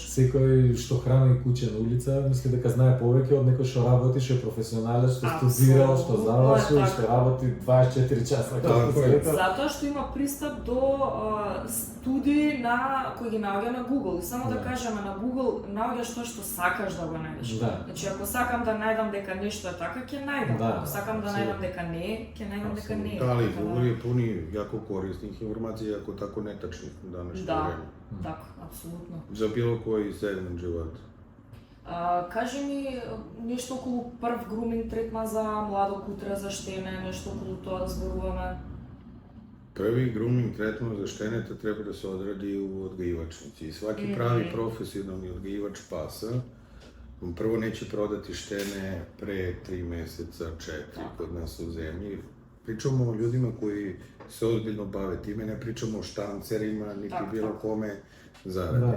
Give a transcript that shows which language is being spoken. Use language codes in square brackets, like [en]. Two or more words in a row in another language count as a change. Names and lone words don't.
[mk] Секој што храни куќе на улица, мисли дека знае повеќе од некој што работи, што е професионалец, што студирал, што завршил, што работи 24 часа како света. Затоа што има пристап до студии кои ги наоѓа на Google. И само да кажеме, на Google наоѓаш тоа што сакаш да го најдеш. Значи, ако сакам да најдам дека нешто е така, ќе најдам. Ако сакам да најдам дека не е, ќе најдам дека не е. Да, [sr] ali Google je puni jako korisnih informacija, jako tako netačnih u današnje vreme. [mk] Да, така, апсолутно. За било кој сегмент живота. Кажи ми нешто околу прв груминг третман за младо кутре, за штене, нешто околу тоа да зборуваме. [sr] Prvi grooming tretman za šteneta treba da se odradi u odgajivačnici. I svaki pravi profesionalni odgajivač pasa, on prvo neće prodati štene pre 3 meseca, 4 kod nas u zemlji. Pričamo o ljudima koji se ozbiljno bave time, ne pričamo o štancerima, niti bilo kome zaradi.